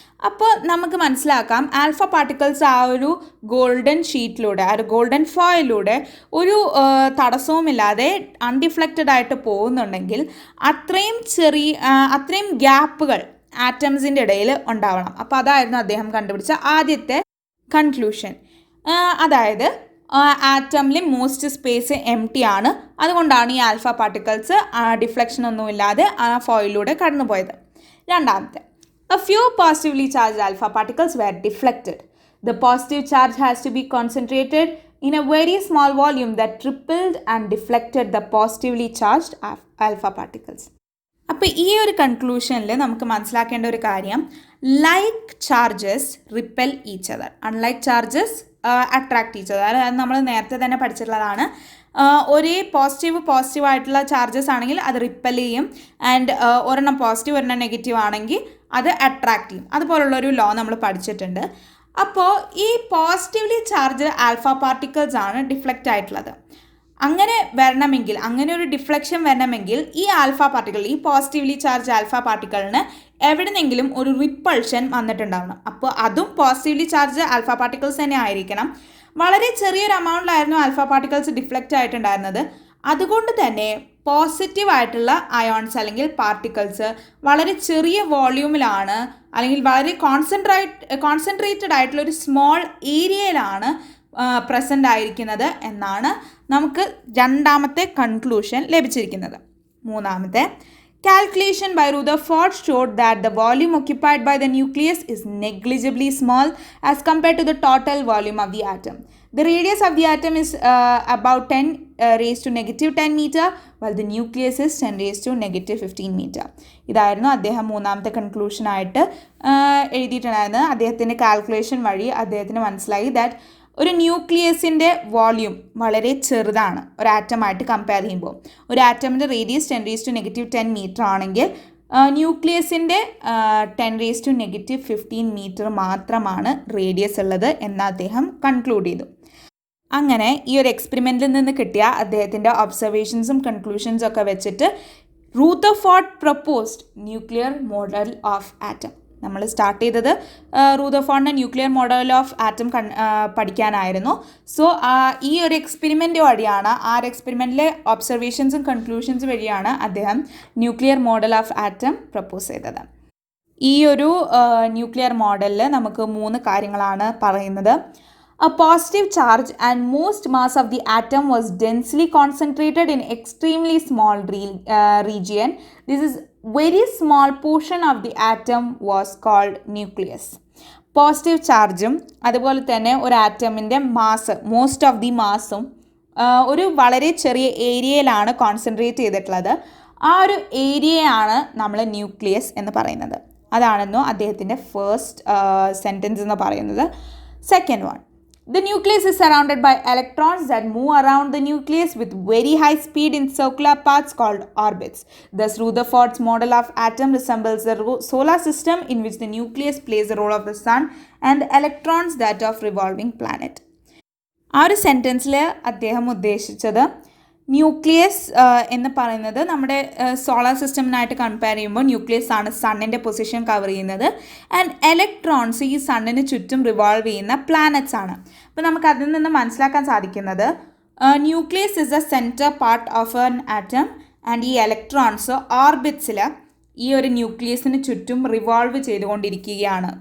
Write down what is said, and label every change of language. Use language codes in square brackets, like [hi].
[ml] അപ്പോൾ നമുക്ക് മനസ്സിലാക്കാം ആൽഫ പാർട്ടിക്കിൾസ് ആ ഒരു ഗോൾഡൻ ഷീറ്റിലൂടെ ആ ഒരു ഗോൾഡൻ ഫോയിലൂടെ ഒരു തടസ്സവുമില്ലാതെ അൺഡിഫ്ലക്റ്റഡ് ആയിട്ട് പോകുന്നുണ്ടെങ്കിൽ അത്രയും ഗ്യാപ്പുകൾ ആറ്റംസിൻ്റെ ഇടയിൽ ഉണ്ടാവണം. അപ്പോൾ അതായിരുന്നു അദ്ദേഹം കണ്ടുപിടിച്ച ആദ്യത്തെ കൺക്ലൂഷൻ. അതായത് ആറ്റമിൽ മോസ്റ്റ് സ്പേസ് എംപ്റ്റി ആണ്, അതുകൊണ്ടാണ് ഈ ആൽഫ പാർട്ടിക്കിൾസ് ഡിഫ്ലക്ഷൻ ഒന്നുമില്ലാതെ ആ ഫോയിലൂടെ കടന്നുപോയത്. രണ്ടാമത്തെ, [en] a few positively charged alpha particles were deflected. The positive charge has to be concentrated in a very small volume that repelled and deflected the positively charged alpha particles. [ml] അപ്പോൾ ഈ ഒരു കൺക്ലൂഷനിൽ നമുക്ക് മനസ്സിലാക്കേണ്ട ഒരു കാര്യം, [en] like charges repel each other, [ml] unlike charges attract each other. അത് നമ്മൾ നേരത്തെ തന്നെ പഠിച്ചിട്ടുള്ളതാണ്. ഒരേ പോസിറ്റീവ് ആയിട്ടുള്ള ചാർജസ് ആണെങ്കിൽ അത് റിപ്പൽ ചെയ്യും, ആൻഡ് ഒരെണ്ണം പോസിറ്റീവ് ഒരെണ്ണം നെഗറ്റീവ് ആണെങ്കിൽ അത് അട്രാക്ട് ചെയ്യും. അതുപോലുള്ളൊരു ലോ നമ്മൾ പഠിച്ചിട്ടുണ്ട്. അപ്പോൾ ഈ പോസിറ്റീവ്ലി ചാർജ് ആൽഫ പാർട്ടിക്കിൾസ് ആണ് ഡിഫ്ലക്റ്റ് ആയിട്ടുള്ളത്. അങ്ങനെ വരണമെങ്കിൽ, അങ്ങനെ ഒരു ഡിഫ്ലക്ഷൻ വരണമെങ്കിൽ ഈ ആൽഫ പാർട്ടിക്കിൾ, ഈ പോസിറ്റീവ്ലി ചാർജ് ആൽഫ പാർട്ടിക്കിളിന് എവിടെന്നെങ്കിലും ഒരു റിപ്പൾഷൻ വന്നിട്ടുണ്ടാവണം. അപ്പോൾ അതും പോസിറ്റീവ്ലി ചാർജ് ആൽഫ പാർട്ടിക്കിൾസ് തന്നെ ആയിരിക്കണം. വളരെ ചെറിയൊരു എമൗണ്ടിലായിരുന്നു ആൽഫ പാർട്ടിക്കിൾസ് ഡിഫ്ലക്റ്റ് ആയിട്ടുണ്ടായിരുന്നത്. അതുകൊണ്ട് തന്നെ പോസിറ്റീവ് ആയിട്ടുള്ള അയോൺസ് പാർട്ടിക്കിൾസ് വളരെ ചെറിയ വോള്യൂമിലാണ് വളരെ കോൺസെൻട്രേറ്റഡ് ആയിട്ടുള്ള ഒരു സ്മോൾ ഏരിയയിലാണ് പ്രസൻ്റ് ആയിരിക്കുന്നത് എന്നാണ് നമുക്ക് രണ്ടാമത്തെ കൺക്ലൂഷൻ ലഭിച്ചിരിക്കുന്നത്. മൂന്നാമത്തെ, [en] calculation by Rutherford showed that the volume occupied by the nucleus is negligibly small as compared to the total volume of the atom. The radius of the atom is about 10 raised to negative 10 meter, while the nucleus is 10 raised to negative 15 meter. [ml] ഇതായിരുന്നു അദ്ദേഹം മൂന്നാമത്തെ conclusion ആയിട്ട് എഴുതിയിട്ടുണ്ടായിരുന്നത്. അദ്ദേഹത്തിൻ്റെ calculation വഴി അദ്ദേഹത്തിന് മനസ്സിലായി that ഒരു ന്യൂക്ലിയസിൻ്റെ volume വളരെ ചെറുതാണ് ഒരു ആറ്റമായിട്ട് കമ്പയർ ചെയ്യുമ്പോൾ. ഒരു ആറ്റമിൻ്റെ radius [en] 10 raised to negative 10 [ml] metre ആണെങ്കിൽ ന്യൂക്ലിയസിൻ്റെ [en] 10 raised to negative 15 [ml] മീറ്റർ മാത്രമാണ് റേഡിയസ് ഉള്ളത് എന്ന് അദ്ദേഹം കൺക്ലൂഡ് ചെയ്തു. അങ്ങനെ ഈ ഒരു എക്സ്പെരിമെൻറ്റിൽ നിന്ന് കിട്ടിയ അദ്ദേഹത്തിൻ്റെ ഒബ്സർവേഷൻസും കൺക്ലൂഷൻസും ഒക്കെ വെച്ചിട്ട് [en] Rutherford proposed nuclear model of atom. [ml] നമ്മൾ സ്റ്റാർട്ട് ചെയ്തത് റൂദർഫോർഡിൻ്റെ nuclear model of atom പഠിക്കാനായിരുന്നു. So ഈ ഒരു എക്സ്പെരിമെൻ്റ് വഴിയാണ്, ആ ഒരു എക്സ്പെരിമെൻറ്റിലെ ഒബ്സർവേഷൻസും കൺക്ലൂഷൻസും വഴിയാണ് അദ്ദേഹം nuclear model of atom propose ചെയ്തത്. ഈ ഒരു ന്യൂക്ലിയർ മോഡലിൽ നമുക്ക് 3 കാര്യങ്ങളാണ് പറയുന്നത്. [en] A positive charge and most mass of the atom was densely concentrated in extremely small region. This is very small portion of the atom was called nucleus. [ml] Positive ചാർജും അതുപോലെ തന്നെ ഒരു ആറ്റമിൻ്റെ മാസ്, [en] most of the മാസും [ml] ഒരു വളരെ ചെറിയ ഏരിയയിലാണ് concentrate ചെയ്തിട്ടുള്ളത്. ആ ഒരു ഏരിയയാണ് നമ്മൾ ന്യൂക്ലിയസ് എന്ന് പറയുന്നത്. അതാണെന്നോ അദ്ദേഹത്തിൻ്റെ ഫസ്റ്റ് സെൻറ്റൻസ് എന്ന് പറയുന്നത്. Second one, [en] the nucleus is surrounded by electrons that move around the nucleus with very high speed in circular paths called orbits. Thus, Rutherford's model of atom resembles the solar system in which the nucleus plays the role of the sun and the electrons that of revolving planet. [ml] ആ ഒരു സെൻറ്റൻസിൽ അദ്ദേഹം ഉദ്ദേശിച്ചത് nucleus എന്ന് പറയുന്നത് നമ്മുടെ solar സിസ്റ്റമിനായിട്ട് compare ചെയ്യുമ്പോൾ nucleus ആണ് സണ്ണിൻ്റെ position cover ചെയ്യുന്നത്. ആൻഡ് ഇലക്ട്രോൺസ് ഈ സണ്ണിന് ചുറ്റും റിവോൾവ് ചെയ്യുന്ന പ്ലാനറ്റ്സ് ആണ്. അപ്പോൾ നമുക്ക് അതിൽ നിന്ന് മനസ്സിലാക്കാൻ സാധിക്കുന്നത് [en] nucleus is a centre part of an atom [ml] and ഈ ഇലക്ട്രോൺസ് ഓർബിറ്റ്സിൽ ഈ ഒരു ന്യൂക്ലിയസിന് ചുറ്റും റിവോൾവ് ചെയ്തുകൊണ്ടിരിക്കുകയാണ്.